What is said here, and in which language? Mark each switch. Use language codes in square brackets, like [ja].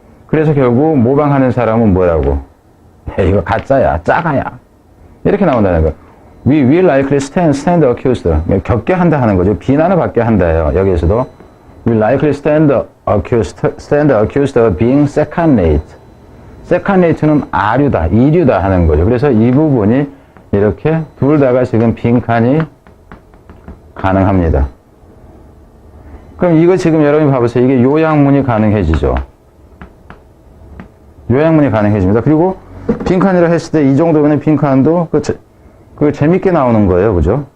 [ko] 그래서 결국 모방하는 사람은 뭐라고? 이거 가짜야, 짜가야. 이렇게 나온다는 거. [en] We will likely stand accused. [ko] 겪게 한다 하는 거죠. 비난을 받게 한다예요. 여기에서도. [en] We likely stand accused of being second rate. [ko] second rate는 아류다, 이류다 하는 거죠. 그래서 이 부분이 이렇게 둘 다가 지금 빈칸이 가능합니다. 그럼 이거 지금 여러분이 봐보세요. 이게 요약문이 가능해지죠. 요약문이 가능해집니다. 그리고 빈칸이라 했을 때 이 정도면 빈칸도 그 재밌게 나오는 거예요. 그죠?